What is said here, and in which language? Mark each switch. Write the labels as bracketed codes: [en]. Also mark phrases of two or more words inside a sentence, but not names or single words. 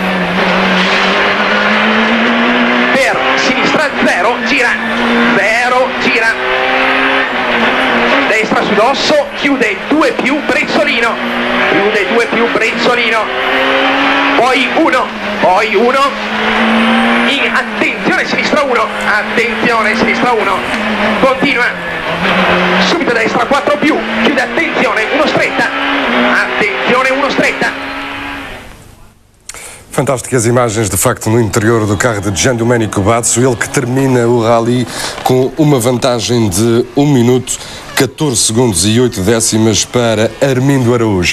[it] per sinistra 0, gira, destra su dosso, chiude 2 più brezzolino, poi 1, attenzione sinistra 1, continua, subito destra 4 più, chiude, attenzione 1 stretta, [pt] Fantásticas imagens, de facto, no interior do carro de Gian Domenico Bazzo, ele que termina o rally com uma vantagem de 1 minuto, 14 segundos e 8 décimas para Armindo Araújo.